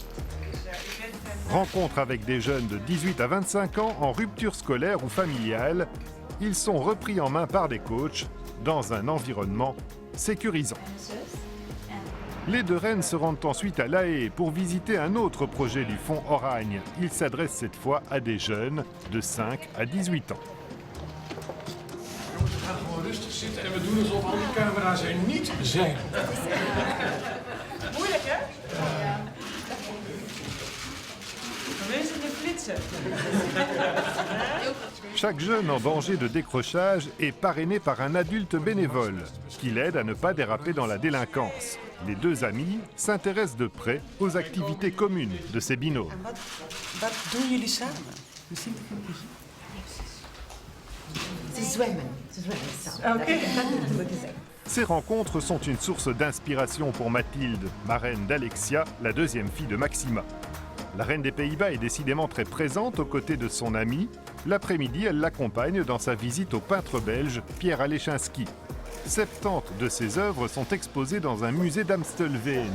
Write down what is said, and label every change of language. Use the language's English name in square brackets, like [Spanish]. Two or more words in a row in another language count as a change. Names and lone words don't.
[French] Rencontre avec des jeunes de 18 à 25 ans en rupture scolaire ou familiale, ils sont repris en main par des coachs dans un environnement sécurisant. Les deux reines se rendent ensuite à La Haye pour visiter un autre projet du Fonds Oranje. Il s'adresse cette fois à des jeunes de 5 à 18 ans. [Dutch] We gaan gewoon rustig zitten en we doen alsof al die camera's er niet zijn. Moeilijk, hè? Ja. Mensen de flitsen. [French] Chaque jeune en danger de décrochage est parrainé par un adulte bénévole qui l'aide à ne pas déraper dans la délinquance. Les deux amis s'intéressent de près aux activités communes de ces binômes. [Dutch] Wat doen jullie samen? Ze zwemmen samen. Oké. Dat moet ik zeggen. [French] Ces rencontres sont une source d'inspiration pour Mathilde, marraine d'Alexia, la deuxième fille de Maxima. La reine des Pays-Bas est décidément très présente aux côtés de son amie. L'après-midi, elle l'accompagne dans sa visite au peintre belge Pierre Alechinsky. 70 de ses œuvres sont exposées dans un musée d'Amstelveen.